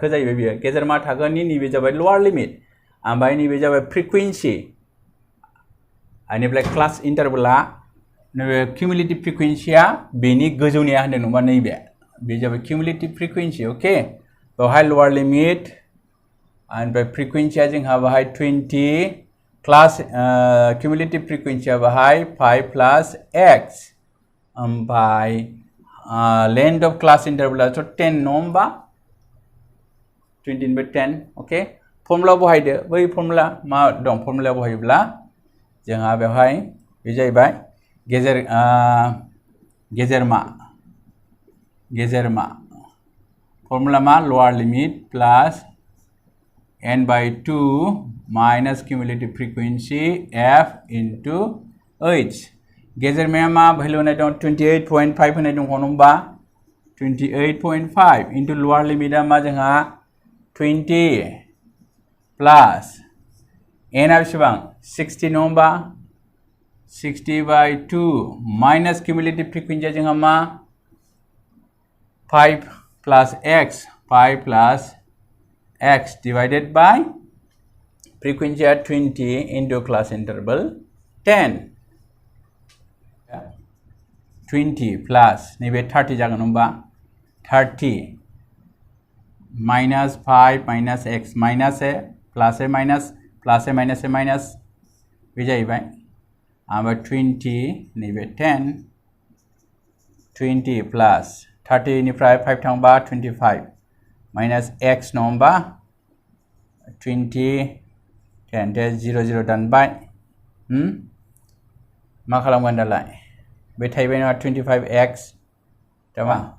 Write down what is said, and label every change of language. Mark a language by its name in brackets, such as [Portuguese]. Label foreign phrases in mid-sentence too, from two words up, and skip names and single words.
[Bodo] जाहैबाय बियो गेजेरमा थाखोनि नैबे जाबाय [English] lower limit [Bodo] ओमफ्राय नैबे जाबाय फ्रिक्वेन्सि बेनिफ्राय [English] class intervalआ [Bodo] नैबे [English] cumulative frequencyया [Bodo] बेनि गोजौनिया होनदों नङा नैबे बे जाबाय [English] cumulative frequency [Bodo] अके बेवहाय [English] lower limit [Bodo] ओमफ्राय फ्रिक्वेन्सिया जोंहा बाहाय 20 [English] class cumulative frequencyया [Bodo] बाहाय 5 [English] plus x [Bodo] ओमफ्राय [English] length of class intervalाथ' [Bodo] 10 नङा होमबा 20 निफ्राय 10 अके फर्मुला बहायदो बै फर्मुला मा दं फर्मुला बहायोब्ला जोंहा बेवहाय बे जाहैबाय गेजेरमा फर्मुला मा [English] lower limit plus n/2 minus cumulative frequency f into h [Bodo] गेजेरमाया मा भेल्यु होनाय दं 28.5 होनाय दं होनबा 28.5 [English] into lower limitआ [Bodo] मा जोंहा 20 [English] plus n [Bodo] आ बेसेबां 60 नङा होमबा [English] 60/2 minus cumulative frequencyया [Bodo] जोंहा मा [English] 5 plus x divided by frequency at 20 into class interval 10 20 plus [Bodo] नैबे 30 जागोन होनबा [English] 30 minus 5 minus x minus a plus a minus [Bodo] बे जाहैबाय ओमफ्राय 20 नैबे 10 20 plus 30 निफ्राय 5 थांबा 25 [English] minus x [Bodo] नङा होमबा 20 10 0 0 दानबाय मा खालामगोन दालाय बे थाहैबाय नङा 25x मा